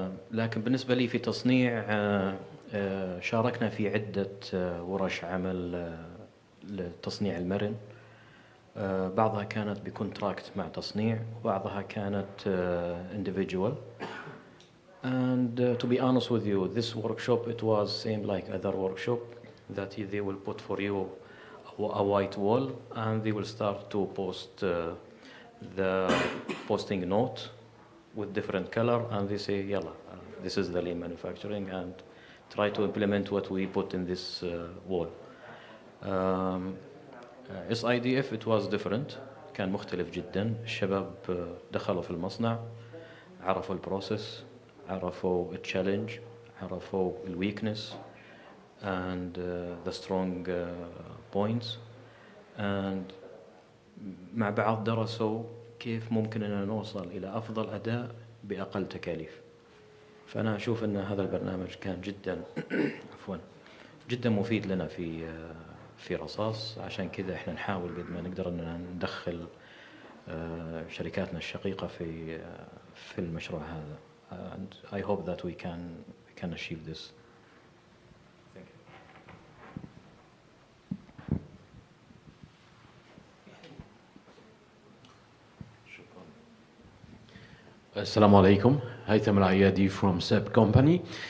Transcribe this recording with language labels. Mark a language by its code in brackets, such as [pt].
[ar] لكن بالنسبة لي في تصنيع شاركنا في عدة ورش عمل لتصنيع المرن. بعضها كانت بكونتراكت مع تصنيع، وبعضها كانت individual. [en] And to be honest with you, this workshop, it was same like other workshop, that they will put for you a white wall and they will start to post the posting note with different color, and they say, yalla, this is the lean manufacturing, and try to implement what we put in this wall. SIDF it was different. [ar] كان مختلف جدا. الشباب دخلوا في المصنع، عرفوا البروسيس، عرفوا التشالنج، عرفوا الويكنس and the strong points, and مع بعض درسوا كيف ممكن أن نوصل إلى أفضل أداء بأقل تكاليف. فأنا أشوف أن هذا البرنامج كان جدا عفوا جدا مفيد لنا في رصاص. عشان كذا احنا نحاول قد ما نقدر أن ندخل شركاتنا الشقيقة في المشروع هذا. [en] And I hope that we can achieve this. Thank you. Assalamu alaikum. Haytham Al-Ayadi from SEB Company.